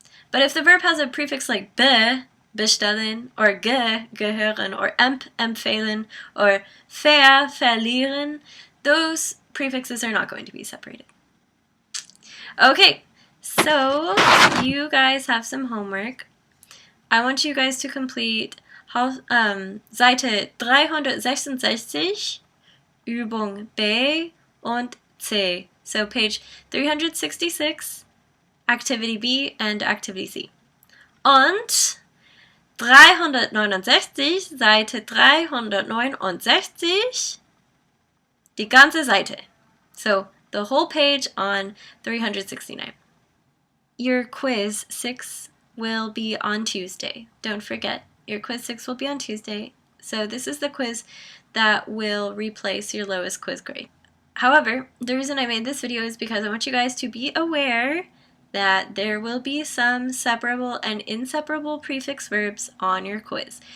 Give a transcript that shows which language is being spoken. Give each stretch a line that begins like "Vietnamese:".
English: But if the verb has a prefix like bestellen, or gehören, or empfehlen, or verlieren, those prefixes are not going to be separated. Okay, so you guys have some homework. I want you guys to complete
German: Seite 366, Übung B und C.
English: So page 366, Activity B and Activity C.
German: Und 369, Seite 369, die ganze Seite.
English: So the whole page on 369. Your quiz 6 will be on Tuesday. Don't forget, your quiz 6 will be on Tuesday. So this is the quiz that will replace your lowest quiz grade. However, the reason I made this video is because I want you guys to be aware that there will be some separable and inseparable prefix verbs on your quiz.